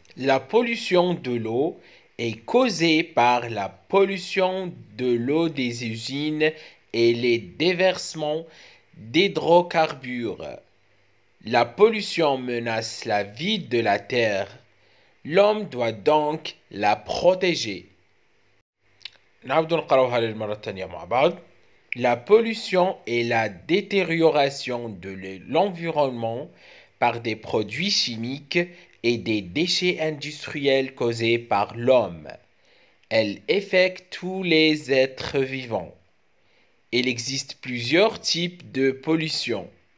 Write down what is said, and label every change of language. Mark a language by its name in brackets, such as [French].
[French] La pollution de l'eau est causée par la pollution de l'eau des usines et les déversements d'hydrocarbures. La pollution menace la vie de la Terre. L'homme doit donc la protéger. [Arabic] نعود نقراوها للمرة الثانية مع بعض. [French] La pollution est la détérioration de l'environnement par des produits chimiques et des déchets industriels causés par l'homme. Elle affecte tous les êtres vivants. Il existe plusieurs types de pollution.